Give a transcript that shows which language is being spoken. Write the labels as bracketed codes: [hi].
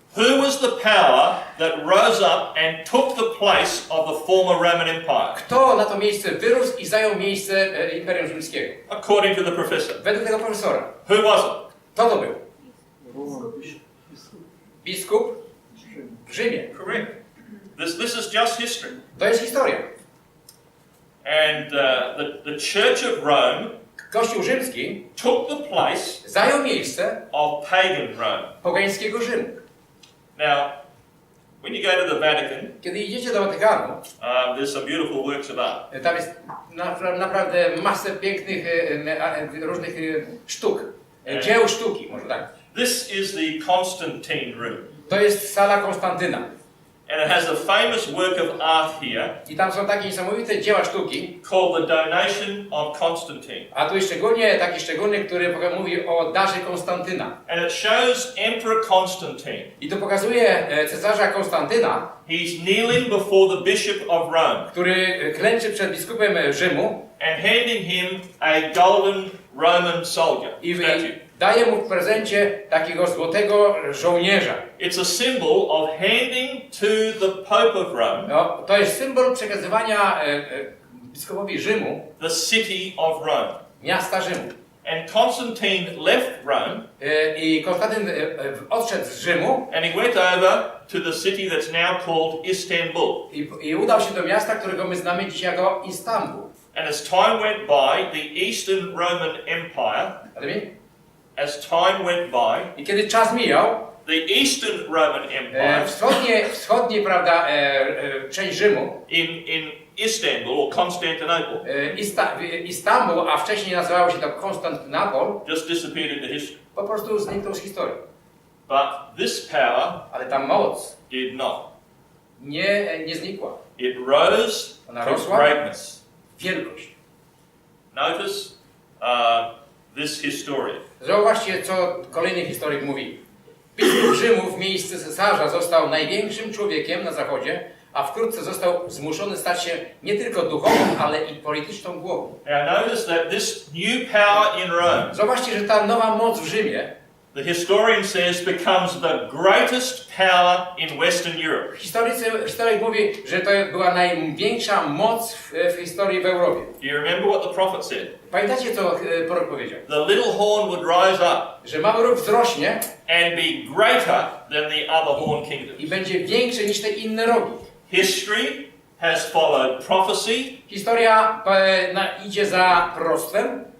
[en] who was the power that rose up and took the place of the former Roman Empire? [pl] kto na to miejsce wyrósł i zajął miejsce imperium rzymskiego? [en] According to the professor. [pl] Według tego profesora. [en] Who was it? [pl] Kto to był? Biskup w Rzymie. [en] Correct. This is just history. [pl] To jest historia. [en] And the Church of Rome [pl] Kościół rzymski [en] took the place [pl] zajął miejsce [en] of pagan Rome. [pl] pogańskiego Rzymu. [en] Now, when you go to the Vatican, [pl] Kiedy idziecie do Watykanu, [en] there's some beautiful works of art. [pl] tam jest naprawdę masę pięknych, różnych sztuk. Dzieł sztuki, może tak. [en] This is the Constantine room. [pl] To jest sala Konstantyna. [en] And it has a famous work of art here [pl] I tam są takie niesamowite dzieła sztuki. [en] called The Donation of Constantine. [pl] A tu jest taki szczególny, który mówi o darze Konstantyna. [en] And it shows Emperor Constantine. [pl] I to pokazuje cesarza Konstantyna, [en] He's kneeling before the Bishop of Rome [pl] który klęczy przed biskupem Rzymu [en] and handing him a golden Roman soldier [pl] i [en] statue. [pl] daje mu w prezencie takiego złotego żołnierza. [en] It's a symbol of handing to the Pope of Rome [pl] No, to jest symbol przekazywania biskupowi Rzymu, [en] the city of Rome. [pl] miasta Rzymu. [en] And Constantine left Rome [pl] I Konstantyn odszedł z Rzymu [en] and he went over to the city that's now called Istanbul. [pl] i udał się do miasta, którego my znamy dzisiaj jako Istanbul. [en] And as time went by, the Eastern Roman Empire, as time went by, [pl] I kiedy czas mijał, [en] the Eastern Roman Empire [pl] wschodnie, prawda, część Rzymu, [en] in Istanbul or Constantinople, [pl] Istanbul, a wcześniej nazywało się to Konstantynopol, [en] just disappeared into history. [pl] po prostu zniknął z historii. [en] But this power [pl] Ale ta moc [en] did not. [pl] nie znikła. [en] It rose [pl] Ona [en] to [pl] rosła. [en] greatness. [pl] Wielkość. [en] Notice this historian. [pl] Zauważcie, co kolejny historyk mówi. Biskup Rzymu w miejsce cesarza został największym człowiekiem na zachodzie, a wkrótce został zmuszony stać się nie tylko duchową, ale i polityczną głową. [en] Now notice that this new power in Rome, [pl] Zobaczcie, że ta nowa moc w Rzymie, [en] the historian says, becomes the greatest power in Western Europe. [pl] historyk mówi, że to była największa moc w historii w Europie. [en] Do you remember what the prophet said? [pl] Pamiętacie, co prorok powiedział? [en] The little horn would rise up [pl] Że mały róg wzrośnie [en] and be greater than the other horn [pl] i [en] kingdoms. [pl] będzie większy niż te inne rogi. [en] History has followed prophecy [pl] Historia idzie za proroctwem.